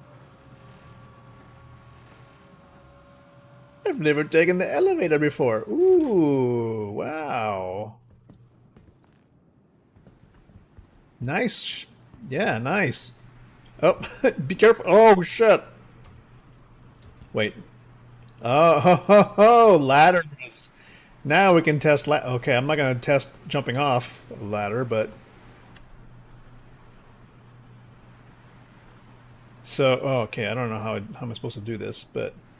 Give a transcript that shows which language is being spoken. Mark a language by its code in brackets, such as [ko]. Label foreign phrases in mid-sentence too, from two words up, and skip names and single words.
[en] I've never taken the elevator before. Ooh, wow. Nice. Yeah, nice. Oh, be careful. Oh, shit. Wait. Oh, ho, ho, ho, ladders. Now we can test okay, I'm not going to test jumping off a ladder, but... So, oh, okay, I don't know how am I supposed to do this, but...